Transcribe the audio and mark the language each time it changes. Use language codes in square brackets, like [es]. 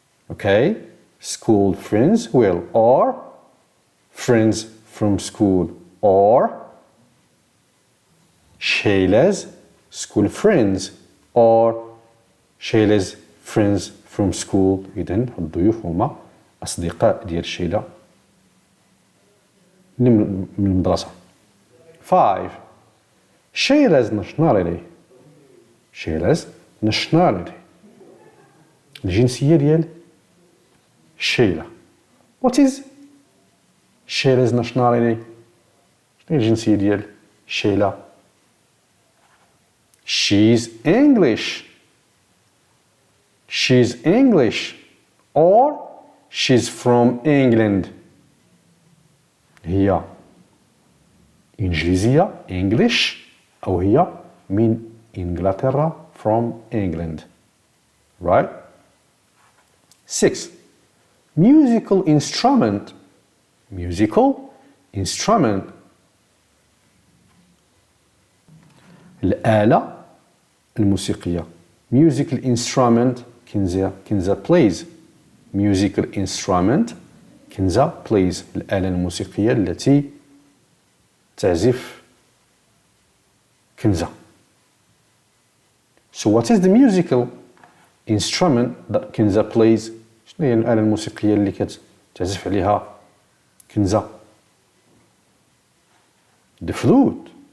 [en] Okay? School friends will, or friends from school, or Shayla's school friends, or Shayla's friends from school. [ar] إذن الضيوف هما أصدقاء ديال شيلة من المدرسة. 5. [en] Sheila's nationality. Sheila's nationality. [ar] الجنسية ديال شيلا. [en] What is Sheila's nationality? [ar] شنو هي الجنسية ديال شيلا؟ [en] She's English. She's English. Or she's from England. [ar] هي إنجليزية English أو هي من إنجلترا [en] from England. Right? 6. Musical instrument. Musical instrument. [ar] الآلة الموسيقية. [en] Musical instrument كنزة plays. Musical instrument كنزة plays. [ar] الآلة الموسيقية التي تعزف كنزة. [en] So what is the musical instrument that كنزة plays? [ar] شنو هي الآلة الموسيقية اللي كتعزف عليها كنزة؟ [en] The flute.